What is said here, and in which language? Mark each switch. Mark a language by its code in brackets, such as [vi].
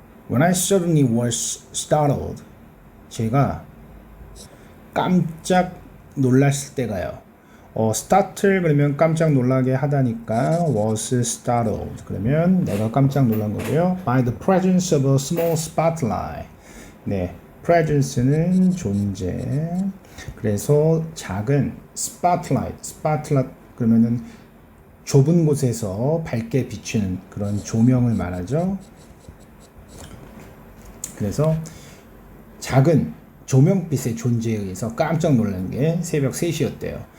[en] When I suddenly was startled. [ko] 제가 깜짝 놀랐을 때가요. startle 그러면 깜짝 놀라게 하다니까 [en] was startled [ko] 그러면 내가 깜짝 놀란 거고요. [en] By the presence of a small spotlight. [ko] 네, presence는 존재. 그래서 작은 spotlight 그러면은 좁은 곳에서 밝게 비추는 그런 조명을 말하죠. 그래서 작은 조명빛의 존재에 의해서 깜짝 놀란 게 새벽 3시였대요.